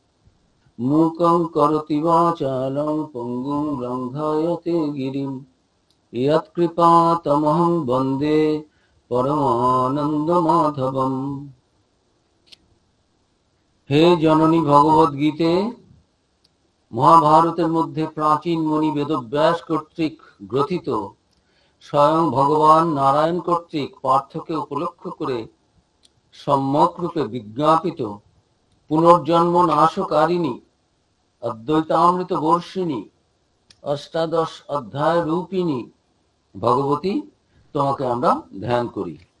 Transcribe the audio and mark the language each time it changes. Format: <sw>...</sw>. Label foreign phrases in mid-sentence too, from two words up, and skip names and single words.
<sa>मूकं करोति वाचालं पङ्गुं लङ्घयते गिरिं यत्कृपातमहं वन्दे परमानन्दमाधवम्। हे जननी भगवद्गीते</sa> <bn>মহাভারতের মধ্যে প্রাচীন মুনি বেদব্যাস কর্তৃক গ্রথিত স্বয়ং ভগবান নারায়ণ কর্তৃক পার্থকে উপলক্ষ করে সম্যক রূপে বিজ্ঞাপিত পুনর্জন্ম নাশকারিণী অদ্বৈতামৃত বর্ষিণী অষ্টাদশ অধ্যায় রূপিণী ভগবতী তোমাকে আমরা ধ্যান করি।</bn>